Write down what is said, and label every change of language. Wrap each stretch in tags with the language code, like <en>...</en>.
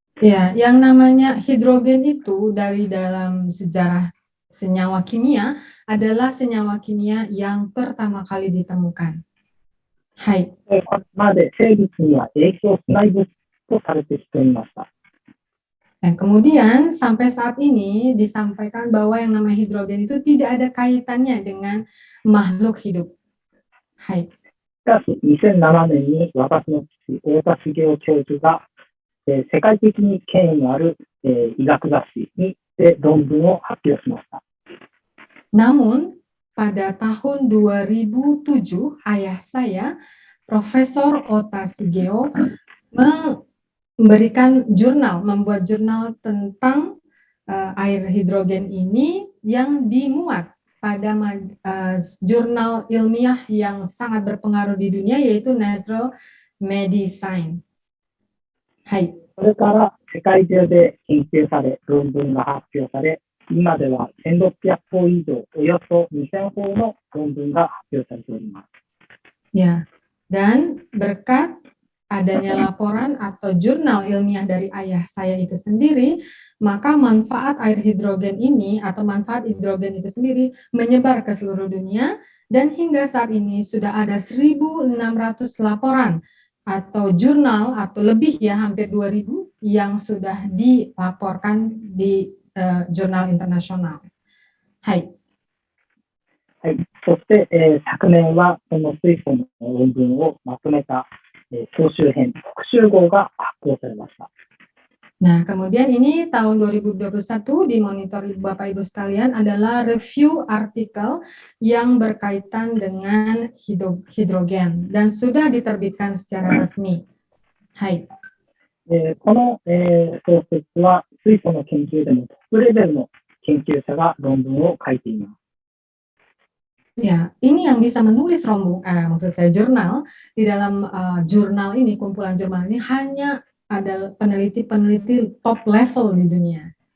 <id>Ya, yang namanya hidrogen itu dari dalam sejarah senyawa kimia adalah senyawa kimia yang pertama kali ditemukan.</id> <ja>Hai. これまで生物には影響しない物質とされてきていました。</ja> <id>Dan kemudian sampai saat ini disampaikan bahwa yang namanya hidrogen itu tidak ada kaitannya dengan makhluk hidup.</id> <ja>Hai. しかし、2007年に私の父、太田茂雄教授が、世界的に権威のある、医学雑誌にて論文を発表しました。</ja> <id>Namun, pada tahun 2007, ayah saya, Profesor Ota Sigeo, membuat jurnal tentang air hidrogen ini yang dimuat pada jurnal ilmiah yang sangat berpengaruh di dunia yaitu Nature Medicine.</id> <ja>Hai. それから世界中で研究され、論文が発表され、今では1600本以上、およそ2000本の論文が発表されております。</ja> <id>Ya, dan berkat adanya laporan atau jurnal ilmiah dari ayah saya itu sendiri, maka manfaat air hidrogen ini atau manfaat hidrogen itu sendiri menyebar ke seluruh dunia dan hingga saat ini sudah ada 1.600 laporan atau jurnal atau lebih ya hampir 2.000 yang sudah dilaporkan di jurnal internasional.</id> <ja>Hai. はい、そして、昨年はこの水素の論文をまとめた、総集編特集号が発行されました。</ja> <id>Nah, kemudian ini tahun 2021 di monitor Bapak Ibu sekalian adalah review artikel yang berkaitan dengan hidrogen dan sudah diterbitkan secara resmi.</id> <ja>Hai. この、創設は水素の研究でもトップレベルの研究者が論文を書いています。</ja> <id>Ya, ini yang bisa menulis maksud saya jurnal di dalam jurnal ini, kumpulan jurnal ini hanya ada peneliti-peneliti top level di dunia.</id>